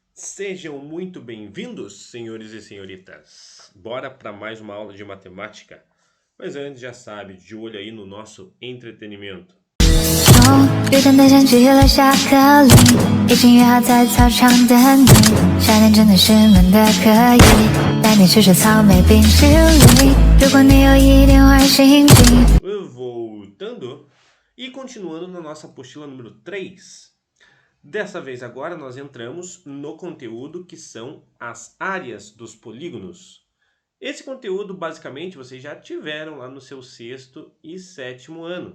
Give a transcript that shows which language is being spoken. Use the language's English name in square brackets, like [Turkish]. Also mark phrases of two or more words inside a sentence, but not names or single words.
[Portuguese] Sejam muito bem-vindos, senhores e senhoritas. Bora para mais uma aula de matemática. Mas antes, já sabe, de olho aí no nosso entretenimento. [Chinese] 雨天的天气了下课铃，已经约好在操场等你。夏天真的是闷的可以，带你吃吃草莓冰淇淋。如果你有一点坏心情， [Portuguese] Voltando e continuando na nossa apostila número 3. Dessa vez agora nós entramos no conteúdo que são as áreas dos polígonos. Esse conteúdo basicamente vocês já tiveram lá no seu 6º e 7º ano.